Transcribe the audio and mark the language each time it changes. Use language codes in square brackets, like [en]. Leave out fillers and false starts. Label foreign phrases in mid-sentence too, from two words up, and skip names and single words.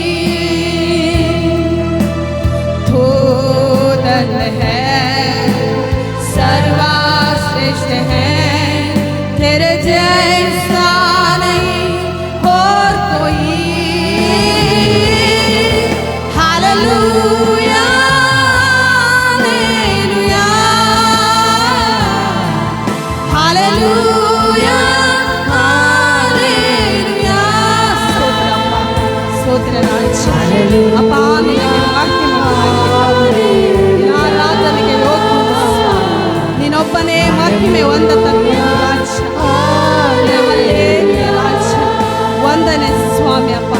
[hi] तू धन्य है, सर्वश्रेष्ठ है, तेरे जैसा नहीं हो कोई। हालेलुया, हालेलुया, हालेलुया, हालेलुया। [kn] ಸ್ತೋತ್ರ ರಾಜ ಅಪ್ಪ, ನಿನಗೆ ಮಹಿಮೆ, ನಿನ್ನ ಆರಾಧನೆಗೆ ಯೋಗ್ಯ, ನೀನೊಬ್ಬನೇ ಮಹಿಮೆ ಹೊಂದತಕ್ಕ ರಾಜ. ಹಲ್ಲೆಲೂಯಾ ರಾಜ, ವಂದನೆ ಸ್ವಾಮಿ ಅಪ್ಪ.